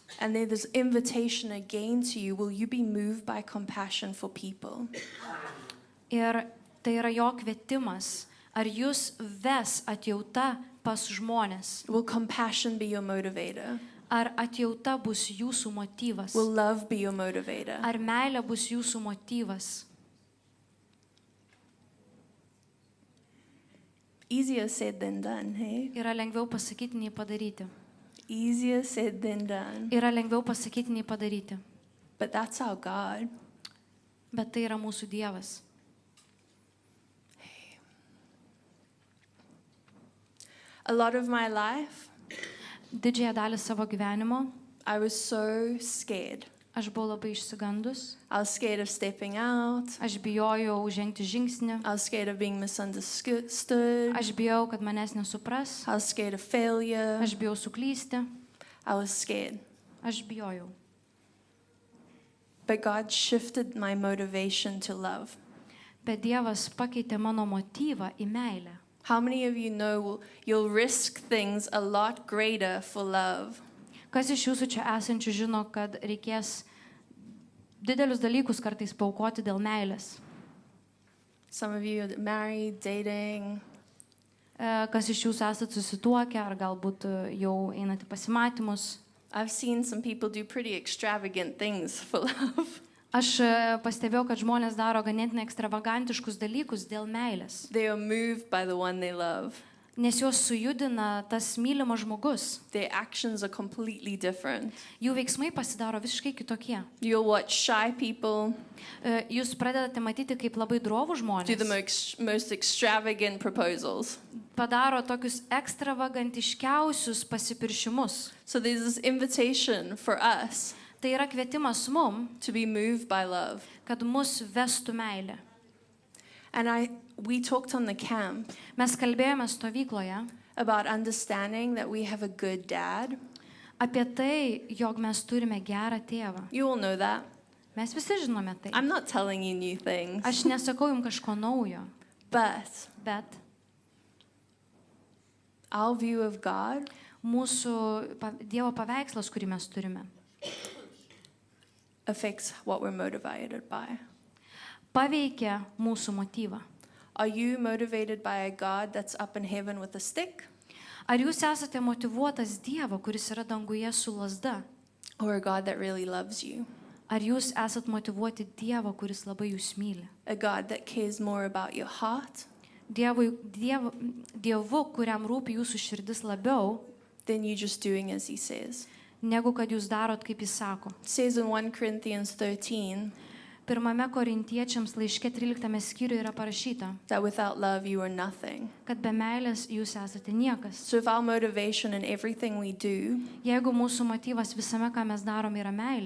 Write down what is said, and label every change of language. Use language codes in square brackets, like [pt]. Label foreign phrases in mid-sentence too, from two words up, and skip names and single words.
[en] And there's this invitation again to you. Will you be moved by compassion for people? [lt] Ir tai yra jo kvietimas. Ar jūs ves atjauta pas žmonės? [en] Will compassion be your motivator? [lt] Ar atjauta bus jūsų motyvas? [en] Will love be your motivator? [lt] Ar meilė bus jūsų motyvas? [en] Easier said than done, hey? [lt] Yra lengviau pasakyti, nei padaryti. [en] Easier said than done. [lt] Yra lengviau pasakyti, nei padaryti. [en] But that's our God. [lt] Bet tai yra mūsų Dievas. [en] A lot of my life, [lt] Didžiąją dalį savo gyvenimo [en] I was so scared. [lt] aš buvau labai išsigandus, [en] I was scared of stepping out. [lt] aš bijojau žengti žingsnį, [en] I was scared of being misunderstood. [lt] aš bijojau, kad manęs nesupras, [en] I was scared of failure. [lt] aš bijojau suklysti, [en] I was scared. [lt] aš bijojau. [en] But God shifted my motivation to love. [lt] Bet Dievas pakeitė mano motyvą į meilę. [en] How many of you know you'll risk things a lot greater for love? [lt] Kas iš jūsų čia esančių žino, kad reikės didelius dalykus kartais paaukoti dėl meilės? [en] Some of you are married, dating. [lt] Kas iš jūsų esate susituokę ar galbūt jau einate pasimatymus? [en] I've seen some people do pretty extravagant things for love. [lt] Aš pastebėjau, kad žmonės daro ganėtinai ekstravagantiškus dalykus dėl meilės, [en] They are moved by the one they love. [lt] nes juos sujudina tas mylimas žmogus. [en] Their actions are completely different. [lt] Jų veiksmai pasidaro visiškai kitokie. [en] You'll watch shy people [lt] Jūs pradedate matyti, kaip labai drovų [en] do the [lt] žmonės [en] most extravagant proposals. [lt] padaro tokius ekstravagantiškiausius pasipiršimus. [en] So there's this invitation for us [lt] Tai yra kvietimas mum, [en] to be moved by love. [lt] kad mus vestų meilė. [en] And we talked on the camp [lt] Mes kalbėjome stovykloje [en] about understanding that we have a good dad. [lt] apie tai, jog mes turime gerą tėvą. [en] You all know that. [lt] Mes visi žinome tai. [en] I'm not telling you new things, [lt] Aš nesakau jums kažko naujo, [en] but [lt] bet [en] our view of God [lt] mūsų Dievo paveikslas, kurį mes turime, [en] affects what we're motivated by. [lt] paveikia mūsų motyvą. [en] Are you motivated by a God that's up in heaven with a stick, [lt] Ar jūs esate motyvuotas Dievo, kuris yra danguje su lazda? [en] or a God that really loves you? [lt] Ar jūs esat motyvuoti Dievo, kuris labai jūs myli? [en] A God that cares more about your heart [lt] Dievu, kuriam rūpi jūsų širdis labiau, [en] than you just doing as he says. [lt] negu kad jūs darot, kaip jis sako. [en] It says in 1 Corinthians 13 [lt] Pirmame Korintiečiams laiške 13 skyriuje yra parašyta, [en] that without love you are nothing. [lt] kad be meilės jūs esate niekas. [en] So if our motivation in everything we do [lt] Jeigu mūsų motyvas visame, ką mes darom, yra meilė,